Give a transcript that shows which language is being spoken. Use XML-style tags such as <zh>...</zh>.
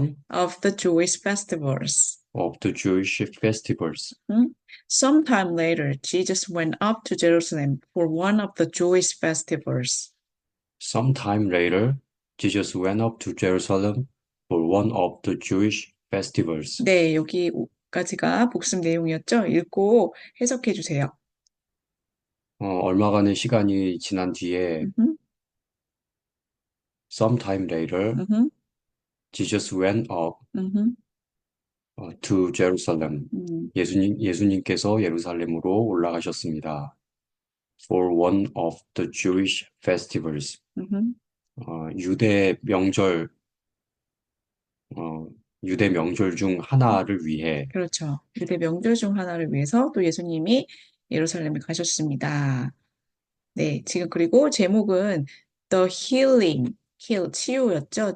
<en>of the Jewish festivals. of the Jewish festivals. 음? Sometime later, Jesus went up to Jerusalem for one of the Jewish festivals. Sometime later, Jesus went up to Jerusalem for one of the Jewish festivals.</en> <ko>네, 여기까지가 복습 내용이었죠? 읽고 해석해 주세요. 얼마간의 시간이 지난 뒤에 음흠,</ko> <en>sometime later, 음흠, Jesus went up 음흠, to Jerusalem. 음,</en> <ko>예수님께서 예루살렘으로 올라가셨습니다.</ko> <en>For one of the Jewish festivals. 음흠.</en> <ko>유대 명절, 어, 유대 명절 중 하나를 위해 그렇죠. 유대 명절 중 하나를 위해서 또 예수님이 예루살렘에 가셨습니다. 네, 지금 그리고 제목은 The Healing, 치유였죠?</ko>